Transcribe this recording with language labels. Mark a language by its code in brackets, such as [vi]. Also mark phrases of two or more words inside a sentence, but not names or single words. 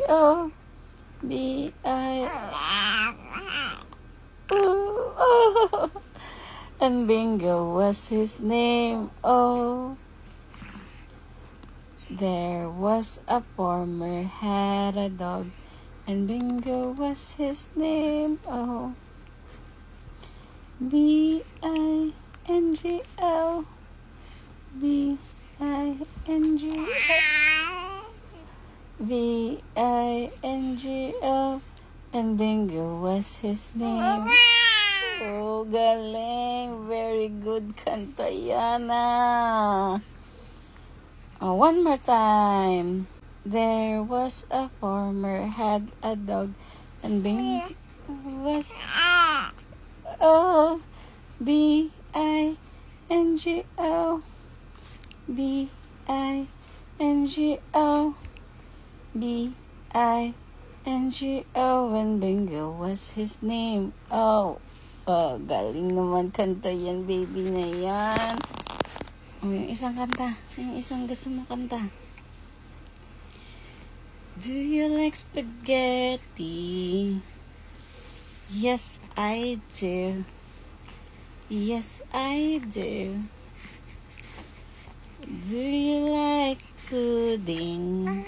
[en] G-O-B-I. Oh. And Bingo was his name. Oh. There was a farmer had a dog, and Bingo was his name. Oh. B-I-N-G-O. B-I-N-G-O. V-I-N-G-O. And Bingo was his name. Oh, galing. Very good [tl] kanta yan ah. [en] One more time. There was a farmer had a dog, and Bingo was B-I-N-G-O. B-I-N-G-O. B-I-N-G-O. And Bingo was his name. [tl] Oh, galing naman kanta yan, baby na yan. Yung isang kanta. Yung isang gusto mo kanta. [en] Do you like spaghetti? Yes, I do. Yes, I do. Do you like pudding?